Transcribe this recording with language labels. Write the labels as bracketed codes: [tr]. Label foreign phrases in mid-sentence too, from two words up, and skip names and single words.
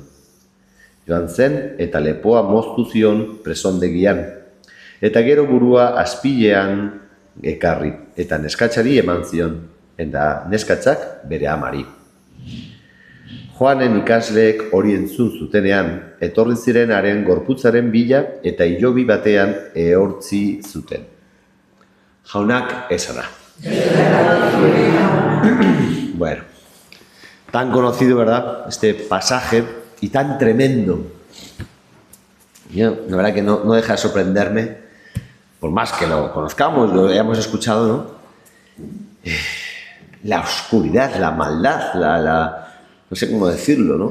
[eu] Joan zen eta lepoa moztu zion presondegian, eta gero burua aspilean ekarri, eta neskatxari eman zion, eta neskatzak bere amari. Joanen ikasleek hori entzun zutenean, etorri ziren haren gorputzaren bila eta hilobi batean ehortzi zuten. Jaunak esana. Bueno, [es] tan conocido, ¿verdad? Este pasaje y tan tremendo. Yo, la verdad que no deja de sorprenderme, por más que lo conozcamos, lo hayamos escuchado, ¿no? La oscuridad, la maldad, no sé cómo decirlo, ¿no?